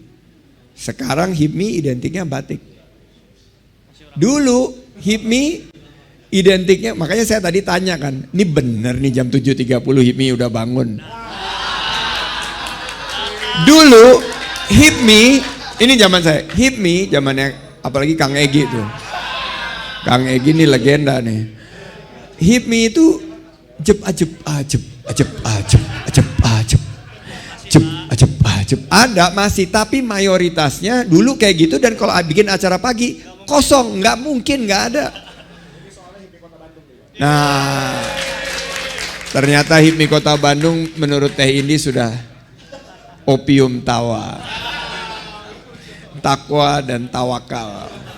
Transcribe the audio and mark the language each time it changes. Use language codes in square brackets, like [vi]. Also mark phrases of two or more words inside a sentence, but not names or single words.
[id] Sekarang HIPMI identiknya batik. Dulu HIPMI identiknya, makanya saya tadi tanya kan, ini bener nih jam 7.30 HIPMI udah bangun. Dulu HIPMI, ini zaman saya, HIPMI zamannya apalagi Kang Egi tuh. Kang Egi ini legenda nih. HIPMI itu jep ajep ajep ajep ajep ajep ajep jep ajep ajep. Ada masih, tapi mayoritasnya dulu kayak gitu, dan kalau bikin acara pagi kosong, nggak mungkin nggak ada. Nah, ternyata HIPMI Kota Bandung menurut Teh Indi sudah opium tawa, takwa dan tawakal.